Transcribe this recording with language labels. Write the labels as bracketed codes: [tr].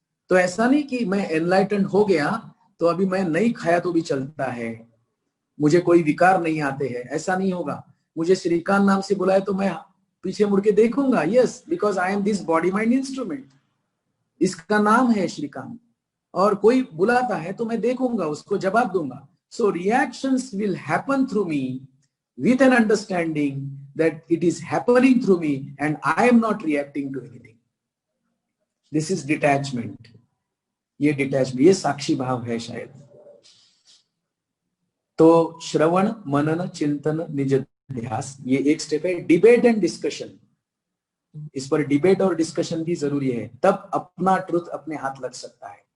[hi] तो ऐसा नहीं कि मैं एनलाइटेंड हो गया तो अभी मैं नहीं खाया तो भी चलता है, मुझे कोई विकार नहीं आते हैं, ऐसा नहीं होगा। मुझे श्रीकांत नाम से बुलाए तो मैं पीछे मुड़ के देखूंगा, yes, [en] because I am this body mind instrument, [hi] इसका नाम है श्रीकांत। और कोई बुलाता है तो मैं देखूंगा, उसको जवाब दूंगा। सो reactions will happen through मी [en] with an understanding that it is happening through me and I am not reacting to anything. This is detachment. [hi] ये detachment, ये साक्षी भाव है शायद। तो श्रवण, मनन, चिंतन, निज ध्यास, ये एक स्टेप है। [en] debate and discussion, [hi] इस पर डिबेट और डिस्कशन भी जरूरी है, तब अपना ट्रुथ अपने हाथ लग सकता है।